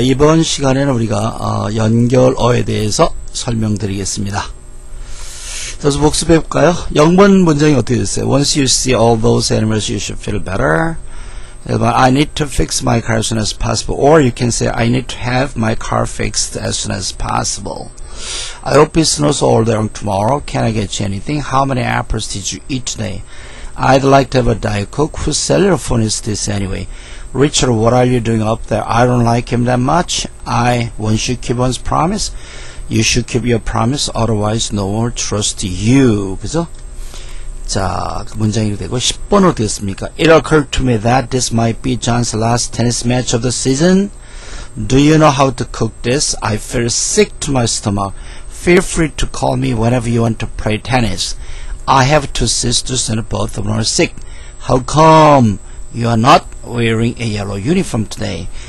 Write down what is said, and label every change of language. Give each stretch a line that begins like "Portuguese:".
Korean: 이번 시간에는 우리가 연결어에 대해서 설명드리겠습니다. 그래서 복습해볼까요? 영문 문장이 어떻게 됐어요?
English: Once you see all those animals, you should feel better. I need to fix my car as soon as possible. Or you can say, I need to have my car fixed as soon as possible. I hope it snows all day long tomorrow. Can I get you anything? How many apples did you eat today? I'd like to have a Diet Coke. Whose cellular phone is this anyway? Richard, what are you doing up there? I don't like him that much. One should keep one's promise. You should keep your promise, otherwise no one will trust you.
Korean: 그죠? 자, 그 문장이 되고 10번은 어떻게 됐습니까?
English: It occurred to me that this might be John's last tennis match of the season. Do you know how to cook this? I feel sick to my stomach. Feel free to call me whenever you want to play tennis. I have two sisters and both of them are sick. How come you are not wearing a yellow uniform today?